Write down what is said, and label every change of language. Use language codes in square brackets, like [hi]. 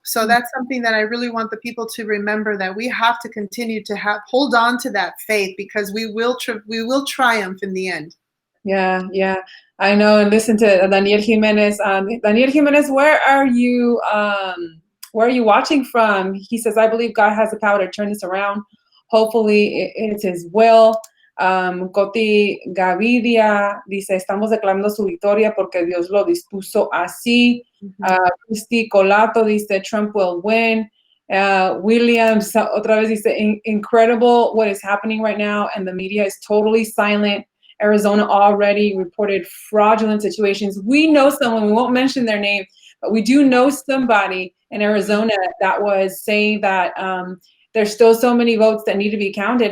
[en] So that's something that I really want the people to remember, that we have to continue to hold on to that faith, because we will triumph in the end. Yeah, I know. And listen to Daniel Jimenez. Daniel Jimenez, where are you watching from? He says, I believe God has the power to turn this around. Hopefully it's His will. [es] Coti Gavidia dice, estamos declarando su victoria porque Dios lo dispuso así. [en] Cristi Colato dice, Trump will win. Williams [es] otra vez dice, [en] incredible what is happening right now, and the media is totally silent. Arizona already reported fraudulent situations. We know someone, we won't mention their name, but we do know somebody in Arizona that was saying that there's still so many votes that need to be counted.